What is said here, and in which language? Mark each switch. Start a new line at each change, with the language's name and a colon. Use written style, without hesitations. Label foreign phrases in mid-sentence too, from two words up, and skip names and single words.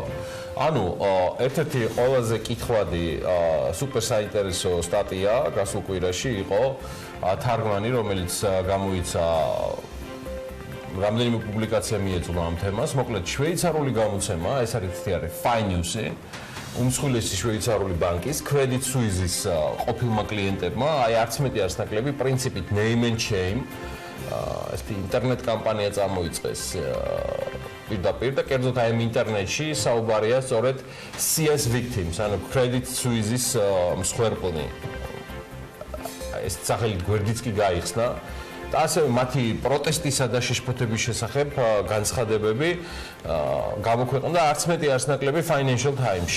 Georgian: ანუ ერთ-ერთი ყველაზე კითხვადი სუპერ საინტერესო სტატია გასულ კვირაში იყო თარგმანი, რომელიც გამოიცა რამდენიმე პუბლიკაცია მიეწვლა ამ თემას. მოკლედ შვეიცარიული გამოცემა, ეს არის Finance, უმსხვილესი შვეიცარიული ბანკის Credit Suisse-ის ყოფილმა კლიენტებმა, აი არც მეტი არც ნაკლები პრინციპით
English: name and shame,
Georgian: ეს ინტერნეტ კამპანია წამოიწყეს პირდაპირ და კერძოდ აი ამ ინტერნეტში საუბარია სწორედ CS victims, ანუ Credit Suisse-ის მსხვერპლნი. ეს სახელი გვერდიც კი გაიხსნა. და ასევე მათი პროტესტისა და შეშფოთების შესახებ განცხადებები გამოქვეყნდა არც მეტი არც ნაკლები Financial Times-ში.